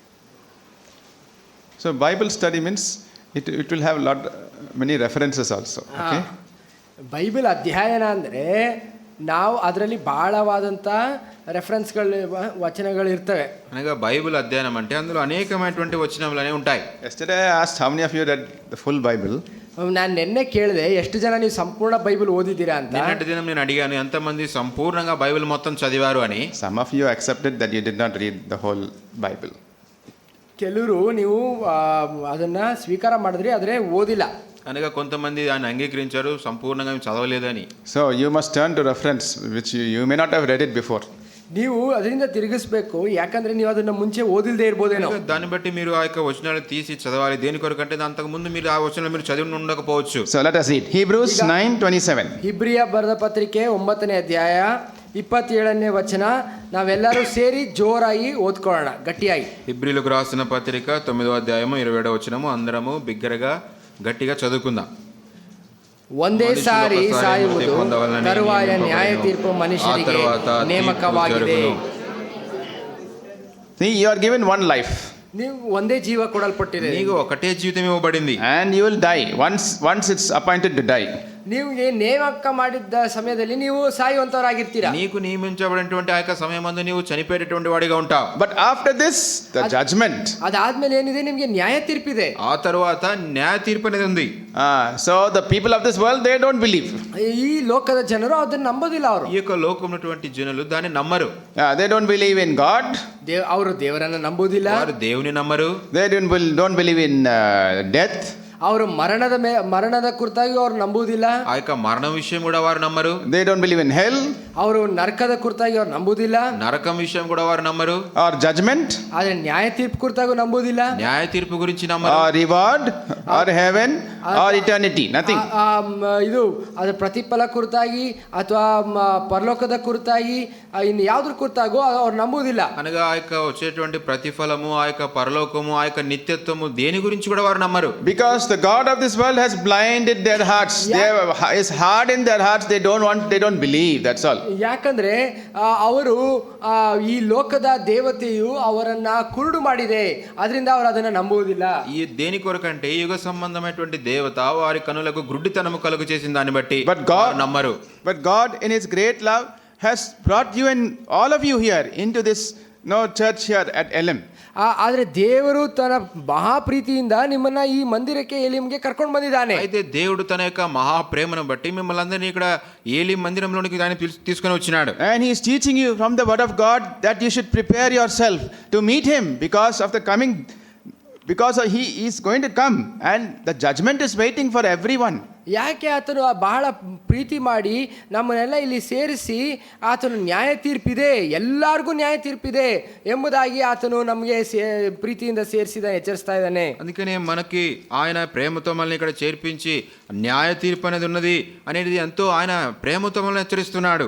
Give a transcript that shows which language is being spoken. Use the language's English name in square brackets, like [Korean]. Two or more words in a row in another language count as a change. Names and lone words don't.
[English] So Bible study means it will have many references also. Okay. [Kannada] ಬೈಬಲ್ ಅಧ್ಯಯನ ಅಂದರೆ ನಾವು ಅದರಲ್ಲಿ ಬಹಳವಾದಂಥ ರೆಫರೆನ್ಸ್ಗಳು, ವಚನಗಳು ಇರ್ತವೆ. [Telugu] అనగా బైబిల్ అధ్యయనం అంటే అందులో అనేకమైనటువంటి వచనములు అనేవి ఉంటాయి. [English] Yesterday I asked how many of you read the full Bible. [Kannada] ನಾನು ನಿನ್ನೆ ಕೇಳಿದೆ, ಎಷ್ಟು ಜನ ನೀವು ಸಂಪೂರ್ಣ ಬೈಬಲ್ ಓದಿದ್ದೀರಾ ಅಂತ. [Telugu] నిన్నటి దినం నేను అడిగాను ఎంతమంది సంపూర్ణంగా బైబిల్ మొత్తం చదివారు అని. [English] Some of you accepted that you did not read the whole Bible. [Kannada] ಕೆಲವರು ನೀವು ಅದನ್ನ ಸ್ವೀಕಾರ ಮಾಡಿದ್ರಿ, ಆದರೆ ಓದಿಲ್ಲ. [Telugu] అనగా కొంతమంది దాన్ని అంగీకరించారు, సంపూర్ణంగా చదవలేదని. [English] So you must turn to reference which you may not have read it before. [Kannada] ನೀವು ಅದರಿಂದ ತಿರುಗಿಸ್ಬೇಕು, ಯಾಕಂದ್ರೆ ನೀವು ಅದನ್ನ ಮುಂಚೆ ಓದಿಲ್ದೇ ಇರ್ಬೋದೇನೋ. [Telugu] దాన్ని బట్టి మీరు ఆ యొక్క వచనాలు తీసి చదవాలి. దేని కొరకంటే అంతకు ముందు మీరు ఆ వచనాలు మీరు చదివి ఉండకపోవచ్చు. [English] So let us read Hebrews 9:27. [Kannada] ಇಬ್ರಿಯ ಬರೆದ ಪತ್ರಿಕೆ 9ನೇ ಅಧ್ಯಾಯ 27ನೇ ವಚನ. ನಾವೆಲ್ಲರೂ ಸೇರಿ ಜೋರಾಗಿ ಓದ್ಕೊಳ್ಳೋಣ, ಗಟ್ಟಿಯಾಗಿ. [Telugu] హెబ్రీయులకు రాసిన పత్రిక 9వ అధ్యాయము 27వ వచనము అందరము బిగ్గరగా గట్టిగా చదువుకుందాం. [Kannada] ಒಂದೇ ಸಾರಿ ಸಾಯುವುದು, ತರುವಾಯ ನ್ಯಾಯ ತೀರ್ಪು ಮನುಷ್ಯರಿಗೆ ನೇಮಕವಾಗಿದೆ. [English] See, you are given one life. [Kannada] ನೀವು ಒಂದೇ ಜೀವ ಕೊಡಲ್ಪಟ್ಟಿದೆ. [Telugu] నీకు ఒకటే జీవితం ఇవ్వబడింది. [English] And you will die once it's appointed to die. [Kannada] ನಿಮಗೆ ನೇಮಕ ಮಾಡಿದ್ದ ಸಮಯದಲ್ಲಿ ನೀವು ಸಾಯುವಂತವರಾಗಿರ್ತೀರಾ. [Telugu] నీకు నియమించబడినటువంటి ఆ యొక్క సమయమందు నీవు చనిపోయేటటువంటి వాడిగా ఉంటావు. [English] But after this, the judgment. [Kannada] ಅದಾದ್ಮೇಲೆ ಏನಿದೆ, ನಿಮಗೆ ನ್ಯಾಯ ತೀರ್ಪಿದೆ. [Telugu] ఆ తర్వాత న్యాయ తీర్పు అనేది ఉంది. [English] So the people of this world, they don't believe. [Kannada] ಈ ಲೋಕದ ಜನರು ಅದನ್ನ ನಂಬೋದಿಲ್ಲ. ಅವರು [Telugu] ఈ యొక్క లోకమున్నటువంటి జనులు దాన్ని నమ్మరు. [English] They don't believe in God. [Kannada] ಅವರು ದೇವರನ್ನ ನಂಬೋದಿಲ್ಲ. [Telugu] వారు దేవుని నమ్మరు. [English] They don't believe in death. [Kannada] ಅವರು ಮರಣದ ಕುರಿತಾಗಿ ಅವ್ರು ನಂಬುವುದಿಲ್ಲ. [Telugu] ఆ యొక్క మరణం విషయం కూడా వారు నమ్మరు. [English] They don't believe in hell [Kannada] ಅವರು ನರಕದ ಕುರಿತಾಗಿ ಅವ್ರು ನಂಬುವುದಿಲ್ಲ. [Telugu] నరకం విషయం కూడా వారు నమ్మరు. [English] or judgment [Kannada] ಆದ್ರೆ ನ್ಯಾಯ ತೀರ್ಪು ಕುರಿತಾಗೂ ನಂಬುವುದಿಲ್ಲ. [Telugu] న్యాయ తీర్పు గురించి నమ్మరు. [English] or reward or heaven or eternity. Nothing. [Kannada] ಇದು ಅದ್ರ ಪ್ರತಿಫಲ ಕುರಿತಾಗಿ ಅಥವಾ ಪರಲೋಕದ ಕುರಿತಾಗಿ ಇನ್ನು ಯಾವ್ದ್ರ ಕುರಿತಾಗೂ ಅವ್ರು ನಂಬುವುದಿಲ್ಲ. [Telugu] అనగా ఆ యొక్క వచ్చేటువంటి ప్రతిఫలము, ఆ యొక్క పరలోకము, ఆ యొక్క నిత్యత్వము దేని గురించి కూడా వారు నమ్మరు. [English] Because the God of this world has blinded their hearts. Is hard in their hearts. They don't believe. That's all. [Kannada] ಯಾಕಂದ್ರೆ ಅವರು ಈ ಲೋಕದ ದೇವತೆಯು ಅವರನ್ನ ಕುರುಡು ಮಾಡಿದೆ, ಅದರಿಂದ ಅವರು ಅದನ್ನ ನಂಬುವುದಿಲ್ಲ. [Telugu] ఈ దేని కొరకంటే యుగ సంబంధమైనటువంటి దేవత వారి కనులకు గుడ్డితనము కలుగు చేసిన దాన్ని బట్టి వారు నమ్మరు. [English] But God in His great love has brought you and all of you here into this church here at Elim. [Kannada] ಆದ್ರೆ ದೇವರು ತನ್ನ ಮಹಾಪ್ರೀತಿಯಿಂದ ನಿಮ್ಮನ್ನ ಈ ಮಂದಿರಕ್ಕೆ ಎಲಿಂಗೆ ಕರ್ಕೊಂಡು ಬಂದಿದ್ದಾನೆ. [Telugu] అయితే దేవుడు తన యొక్క మహా ప్రేమను బట్టి మిమ్మల్ని అందరినీ ఇక్కడ ఏలి మందిరంలోనికి దాన్ని తీసుకొని వచ్చినాడు. [English] And He is teaching you from the word of God that you should prepare yourself to meet Him because He is going to come and the judgment is waiting for everyone. [Kannada] ಯಾಕೆ ಆತನು ಬಹಳ ಪ್ರೀತಿ ಮಾಡಿ ನಮ್ಮನ್ನೆಲ್ಲ ಇಲ್ಲಿ ಸೇರಿಸಿ ಆತನು ನ್ಯಾಯ ತೀರ್ಪಿದೆ, ಎಲ್ಲರಿಗೂ ನ್ಯಾಯ ತೀರ್ಪಿದೆ ಎಂಬುದಾಗಿ ಆತನು ನಮಗೆ ಪ್ರೀತಿಯಿಂದ ಸೇರಿಸಿದ ಎಚ್ಚರಿಸ್ತಾ ಇದ್ದಾನೆ. [Telugu] అందుకనే మనకి ఆయన ప్రేమతో మనల్ని ఇక్కడ చేర్పించి న్యాయ తీర్పు అనేది ఉన్నది అనేది ఎంతో ఆయన ప్రేమతో మనల్ని హెచ్చరిస్తున్నాడు.